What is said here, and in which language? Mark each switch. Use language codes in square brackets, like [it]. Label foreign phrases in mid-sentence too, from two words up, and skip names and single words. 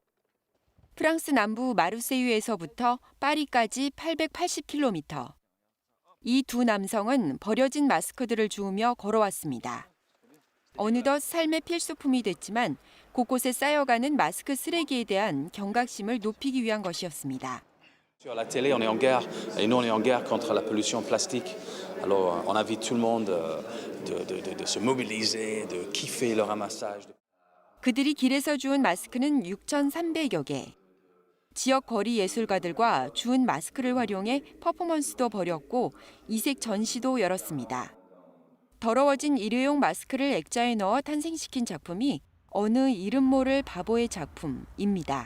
[ko] 프랑스 남부 마르세유에서부터 파리까지 880km. 이 두 남성은 버려진 마스크들을 주우며 걸어왔습니다. 어느덧 삶의 필수품이 됐지만 곳곳에 쌓여가는 마스크 쓰레기에 대한 경각심을 높이기 위한 것이었습니다. [fr] Sur la télé, on est en guerre et nous on est en guerre contre la pollution plastique. Alors on invite tout le monde de se mobiliser, de kiffer le ramassage. [ko] 그들이 길에서 주운 마스크는 6,300여 개. 지역 거리 예술가들과 주운 마스크를 활용해 퍼포먼스도 벌였고 이색 전시도 열었습니다. 더러워진 일회용 마스크를 액자에 넣어 탄생시킨 작품이 어느 이름 모를 바보의 작품입니다.